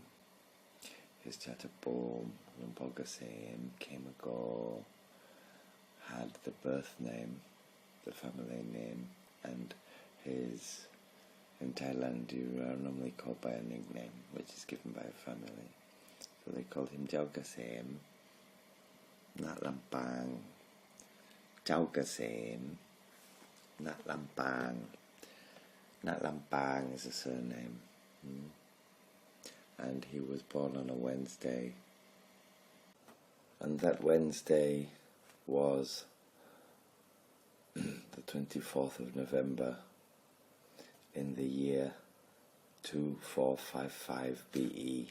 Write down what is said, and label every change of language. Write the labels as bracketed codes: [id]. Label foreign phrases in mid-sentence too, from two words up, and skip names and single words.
[en] His Chatapum, Lumpur Gasem, Kemago, had the birth name, the family name, and his, in Thailand you are normally called by a nickname which is given by a family. So they called him Jau Gasem, Nat Lampang, Jau Gasem, Nat Lampang. Nat Lampang is a surname. And he was born on a Wednesday. And that Wednesday was the 24th of November in the year 2455 BE.